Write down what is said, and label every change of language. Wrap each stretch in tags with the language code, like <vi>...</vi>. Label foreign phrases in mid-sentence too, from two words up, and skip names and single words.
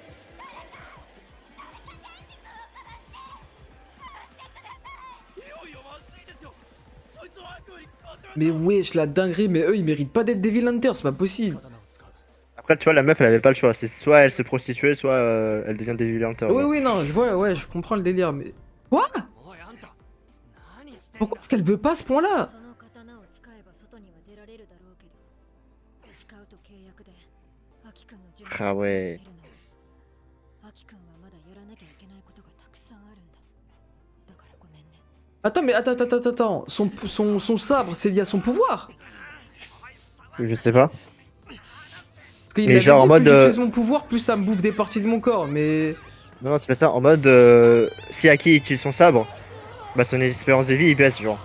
<fr>Mais wesh, la dinguerie, mais eux, ils méritent pas d'être Devil Hunter, c'est pas possible.</fr> <ja>刀を使う</ja> <fr>Après, tu vois, la meuf, elle avait pas le choix. C'est soit elle se prostituait, soit elle devient Devil Hunter. Oui, genre. oui, non, je vois, ouais, je comprends le délire, mais. Quoi?</fr> <ja>おいあんた何してんだ</ja> <fr>Pourquoi est-ce qu'elle veut pas à ce point-là?</fr> <ja>その刀を使えば外には出られるだろうけど使うと契約でアキ君の準備</ja> <fr>あouais</fr> <ja>アキ君はまだやらなきゃいけないことがたくさんあるんだだからごめんね</ja> <fr>Attends, mais attends. Son sabre, c'est lié à son pouvoir. Je sais pas. Parce qu'il Mais avait genre dit, en mode, plus j'utilise mon pouvoir, plus ça me bouffe des parties de mon corps, mais. Non, non, c'est pas ça. En mode, si Aki utilise son sabre, bah son espérance de vie, il baisse, genre.</fr>